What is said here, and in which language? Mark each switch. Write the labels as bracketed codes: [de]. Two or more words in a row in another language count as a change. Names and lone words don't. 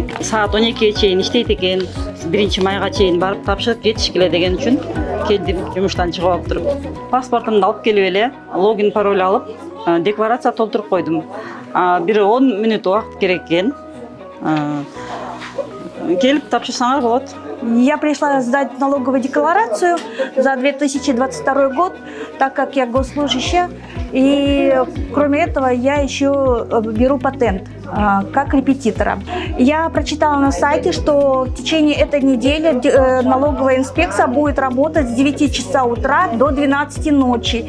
[ky] Саат 12-ге чейин иштейт экен, 1-майга чейин барып тапшырып кетиш келе деген үчүн келдим, жумуштан чыгып алып туруп. Паспортумду алып келип эле, логин пароль алып, декларация толтуруп койдум. Бир 10 мүнөт убакыт керек экен. Келип тапшырсаңар болот. [ru] Я пришла сдать налоговую декларацию за 2022 год, так как я госслужащая. И кроме этого я еще беру патент как репетитора. Я прочитала на сайте, что в течение этой недели налоговая инспекция будет работать с 9 часов утра до 12 ночи.